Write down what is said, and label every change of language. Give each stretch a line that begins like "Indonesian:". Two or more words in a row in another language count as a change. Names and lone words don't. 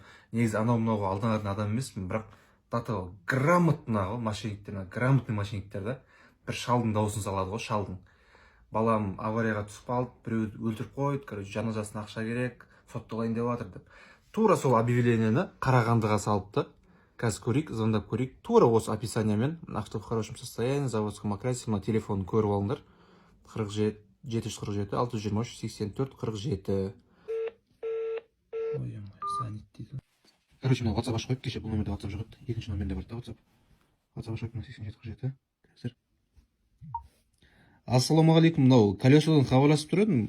Kazakh: Негізі анау-мынауға алданатын адам емеспін, бірақ
Russian: до грамотно
Kazakh: ғой мошенниктер, грамотный мошенниктер да. Бір шалдың дауысын салады ғой, шалдың. Балам аварияға түсіп қалды, біреуді өлтіріп қойды, короче, жаназасына ақша керек, сотталайын деп жатыр деп. Тура сол объявлениені Қарағандыға салыпты. Қазір көрейік, звондап көрейік. Тура осы описаниямен,
Russian: авто в хорошем состоянии, заводском окрасе,
Kazakh: мына телефонын көріп алыңдар. 47 747 623 84 47. Ой, занят дейді. Короче, мына WhatsApp ашып қойып, кеше бұл номерде WhatsApp жоқ еді. Екінші номерде бар да WhatsApp. WhatsApp ашып қойып 87 47. Қазір. Ассалаумағалейкум, мынау колесодан хабарласып тұр едім.